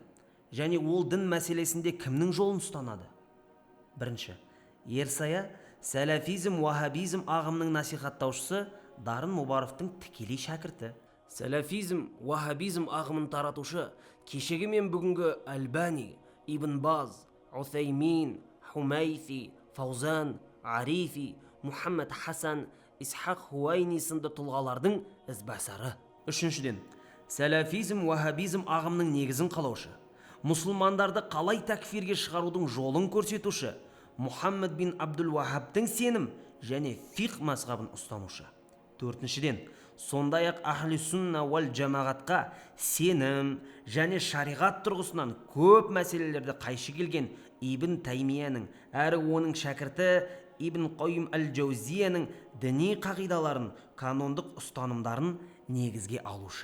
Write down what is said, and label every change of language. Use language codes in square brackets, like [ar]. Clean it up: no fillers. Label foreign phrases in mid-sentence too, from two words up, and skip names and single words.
[kk] Және ол дін мәселесінде кімнің жолын ұстанады? Бірінші, Ерсая сәләфизм, уахабизм ағымының насихаттаушысы Дарын Мұбаровтың тікелей шәкірті. Сәләфизм, уахабизм ағымын таратушы кешегі мен бүгінгі Альбани, Ибн Баз, Уthaymin, Хумайфи, Фаузан, Арифи, Мухаммад Хасан, Исхақ Хуайни сынды тұлғалардың ізбасары. Үшіншіден, сәләфизм, уахабизм ағымның негізін қалаушы, мұсылмандарды қалай тәкфирге шығарудың жолын көрсетуші Мұхаммад бин Абдул Вахабтың сенім және фиқ мазхабын ұстанушы. Төртіншіден, сондай-ақ ахли сунна уәл жамағатқа сенім және шариғат тұрғысынан көп мәселелерді қайшы келген Ибн Таймияның әрі оның шәкірті Ибн Қойым әл-Джаузияның діни қағидаларын, канондық ұстанымдарын негізге алушы.